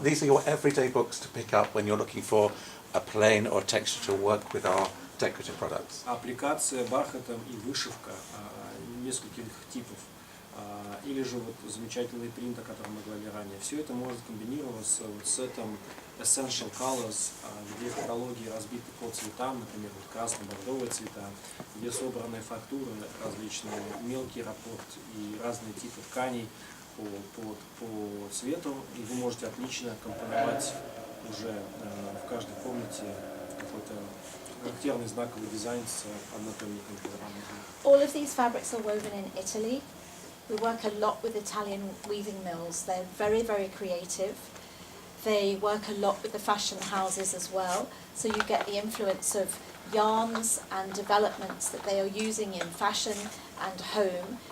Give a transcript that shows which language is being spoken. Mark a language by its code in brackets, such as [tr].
[en] these are your everyday books to pick up when you're looking for a plane or a texture to work with our decorative products. [ru] Аппликация бархатом и вышивка нескольких типов. Или же вот замечательный принт, о котором мы говорили ранее. Все это может комбинироваться вот с этим essential colors, где в каталоге разбиты по цветам, например, вот красно-бордовые цвета, где собраны фактуры различные, мелкий раппорт и разные типы тканей по цвету, и вы можете отлично компоновать уже в каждой комнате какой-то характерный знаковый дизайн с однотонником. [en] All of these fabrics are woven in Italy. We work a lot with Italian weaving mills. They're very, very creative. They work a lot with the fashion houses as well. So you get the influence of yarns and developments that they are using in fashion and home.